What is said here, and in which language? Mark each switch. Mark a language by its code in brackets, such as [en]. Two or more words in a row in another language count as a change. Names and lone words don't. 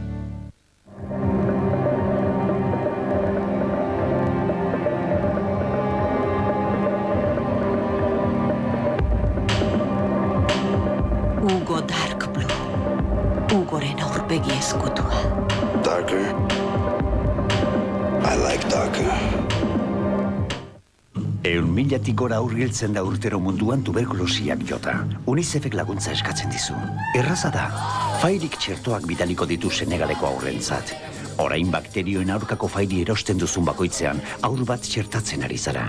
[eu] Hugo Darkblue. Hugoren aurpegi eskutua. [en] Darker. I like darker. [eu] 100.000 gora aurgiltzen da urtero munduan tuberkulosiak jota. UNICEFek laguntza eskatzen dizu. Erraza da. Fairik txertoak bidaliko ditu Senegaleko aurrentzat. Orain bakterioen aurkako fairi erosten duzun bakoitzean, aur bat txertatzen ari zara.